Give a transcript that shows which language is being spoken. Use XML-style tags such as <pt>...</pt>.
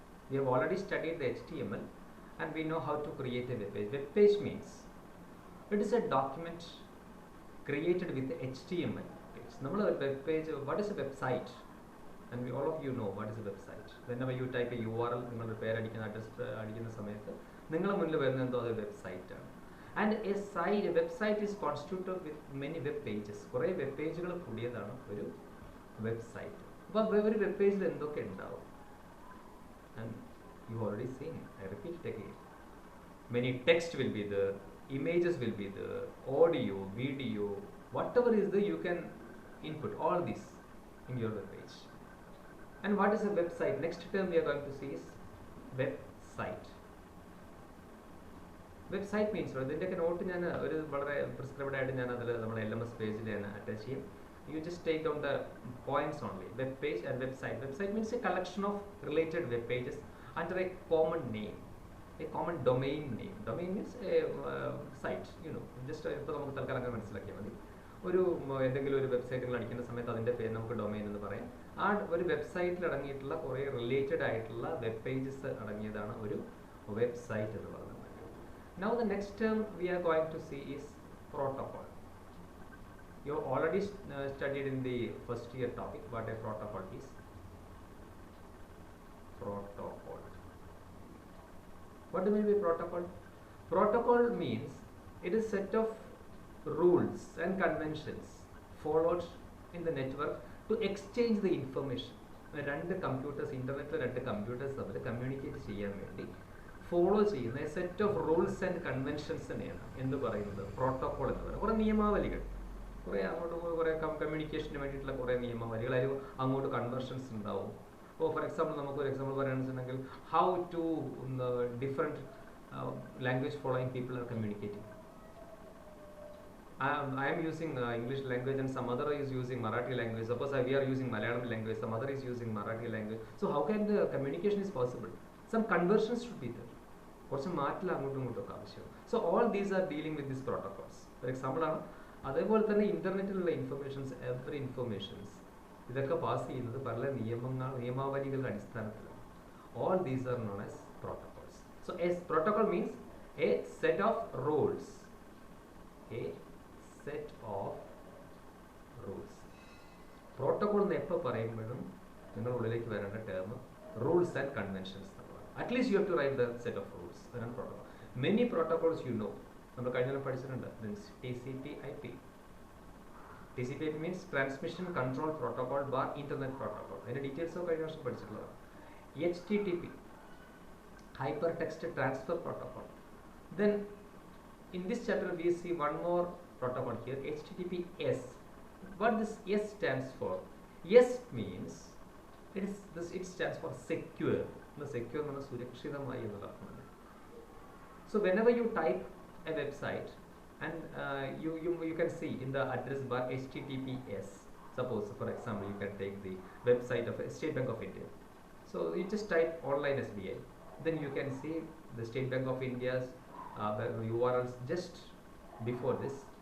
<en>We have already studied the HTML and we know how to create a web page. Web page means it is a document created with HTML page. Number web page, what is a website? And all of you know what is a website. Whenever you type a URL,</en> <ml>നിങ്ങൾ പേര് അടിക്കുന്ന സമയത്ത് നിങ്ങളുടെ മുന്നിൽ വരുന്ന എന്തോ അത് website ആണ്.</ml> <en>And a website is constituted with many web pages.</en> <ml>കുറേ വെബ് പേജുകൾ കൂടിയതാണ് ഒരു വെബ്സൈറ്റ്. അപ്പോൾ ഒരു വെബ് പേജിൽ എന്തൊക്കെ ഉണ്ടാവും?</ml> <en>And you already seen, I repeat it again. Many text will be there, images will be there, audio, video, whatever is there you can input all this in your web page. And what is a website? Next term we are going to see is website. Website means</en> <ml>ഇതിൻ്റെയൊക്കെ not ഞാൻ ഒരു വളരെ prescribed ആയിട്ട് ഞാൻ അതിൽ നമ്മുടെ LMS പേജിൽ ഞാൻ അറ്റാച്ച് ചെയ്യും.</ml> <en>You just take down the points only. Web page and website. Website means a collection of related web pages under a common name, a common domain name. Domain means a site, you know.</en> <ml>Just ഇപ്പോൾ നമുക്ക് തൽക്കാലം അങ്ങനെ മനസ്സിലാക്കിയാൽ മതി. ഒരു എന്തെങ്കിലും ഒരു വെബ്സൈറ്റുകൾ അടിക്കുന്ന സമയത്ത് അതിൻ്റെ പേര് നമുക്ക് ഡൊമൈൻ എന്ന് പറയാം. ആ ഒരു വെബ്സൈറ്റിൽ അടങ്ങിയിട്ടുള്ള കുറേ റിലേറ്റഡ് ആയിട്ടുള്ള വെബ് പേജസ് അടങ്ങിയതാണ് ഒരു വെബ്സൈറ്റ് എന്ന് പറയുന്നത്.</ml> <en>Now the next term we are going to see is protocol. You already studied in the first year topic what a protocol is. Protocol. What do you mean by protocol? Protocol means it is a set of rules and conventions followed in the network to exchange the information.</en> <ml>രണ്ട് computers, ഇന്റർനെറ്റിൽ രണ്ട് computers തമ്മിൽ communicate ചെയ്യാൻ വേണ്ടി follow ചെയ്യുന്ന set of rules and കൺവെൻഷൻസിനെയാണ് എന്ത് പറയുന്നത്? Protocol എന്ന് പറയുന്നത്. കുറേ നിയമാവലികൾ, കുറേ അങ്ങോട്ട് കുറേ കമ്മ്യൂണിക്കേഷന് വേണ്ടിയിട്ടുള്ള കുറേ നിയമാവലികൾ, അതിൽ അങ്ങോട്ട് കൺവെർഷൻസ് ഉണ്ടാവും. ഇപ്പോൾ ഫോർ എക്സാമ്പിൾ നമുക്കൊരു എക്സാമ്പിൾ പറയുകയാണെന്നുണ്ടെങ്കിൽ</ml> <en>How to different language following people are communicating. I am using English language and some other is using Marathi language. Suppose we are using Malayalam language, some other is using Marathi language. So how can the communication is possible? Some conversions should be there.</en> <ml>കുറച്ച് മാറ്റിൽ അങ്ങോട്ടും ഇങ്ങോട്ടൊക്കെ ആവശ്യം.</ml> <en>So all these are dealing with this protocols. For example ആണ്.</en> <ml>അതേപോലെ തന്നെ ഇന്റർനെറ്റിലുള്ള informations, every informations ഇതൊക്കെ pass ചെയ്യുന്നത് പല നിയമാവലികളുടെ അടിസ്ഥാനത്തിലാണ്.</ml> <en>All these are known as protocols. So a protocol means a set of rules. A set of rules.</en> <ml>Protocol എന്ന് എപ്പോൾ പറയുമ്പോഴും നിങ്ങളുടെ ഉള്ളിലേക്ക് വരേണ്ട ടേം റൂൾസ് ആൻഡ് കൺവെൻഷൻസ് എന്നുള്ളതാണ്.</ml> <en>At least you have to write the set of rules.</en> <ml>അതാണ് protocol.</ml> <en>Many protocols you know.</en> <ml>നമ്മൾ കഴിഞ്ഞ പഠിച്ചിട്ടുണ്ട്. TCP/IP.</ml> <en>TCP/IP means Transmission Control Protocol bar Internet Protocol.</en> <ml>അതിന്റെ ഡീറ്റെയിൽസ് ഒക്കെ കഴിഞ്ഞ വർഷം പഠിച്ചിട്ടുള്ളതാണ്.</ml> <en>HTTP, Hypertext Transfer Protocol. Then in this chapter we see one more protocol here, HTTPS. What this S stands for? S means it stands for secure. The secure means</en> <ml>സുരക്ഷിതമായി എന്നുള്ള അർത്ഥമാണ്.</ml> <en>So whenever you type a website and you can see in the address bar HTTPS. Suppose for example you can take the website of State Bank of India. So you just type online SBI. Then you can see the State Bank of India's URLs just before this.</en>